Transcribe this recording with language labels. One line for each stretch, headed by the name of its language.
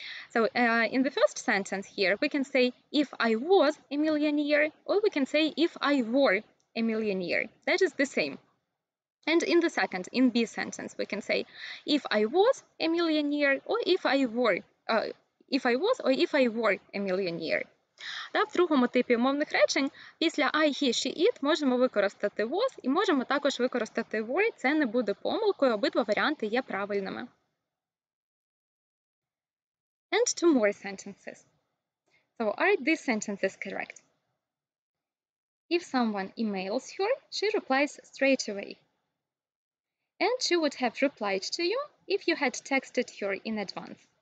English: So in the first sentence here, we can say if I was a millionaire, or we can say if I were a millionaire. That is the same. And in the second, in B sentence, we can say if I was a millionaire, or if I was, or if I were a millionaire.
Ukrainian: В другому типі умовних речень після I, he, she, it можемо використати was і можемо також використати were. Це не буде помилкою, обидва варіанти є правильними.
English: And two more sentences. So are these sentences correct? If someone emails her, she replies straight away. And she would have replied to you if you had texted her in advance.